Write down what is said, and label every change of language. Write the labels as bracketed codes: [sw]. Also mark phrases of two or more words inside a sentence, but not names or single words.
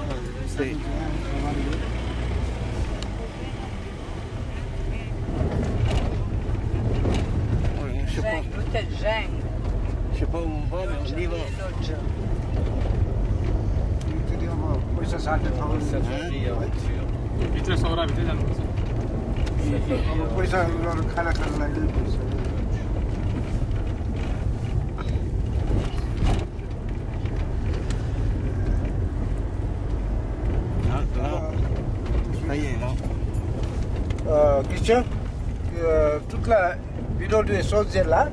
[fr] C'est... Ouais, je sais pas. Zeng, l'hôtel Zeng. Je sais pas où on va, mais on y va. Lodge. [ne] पैसा 60,000 [fr] Safari aventure. [ne] भित्र सौराभित्रै जानुपर्छ पैसा खाना खान लागि पैसा [fr] Ah, ça y est, là. Christian, toute la vidéo de choses là,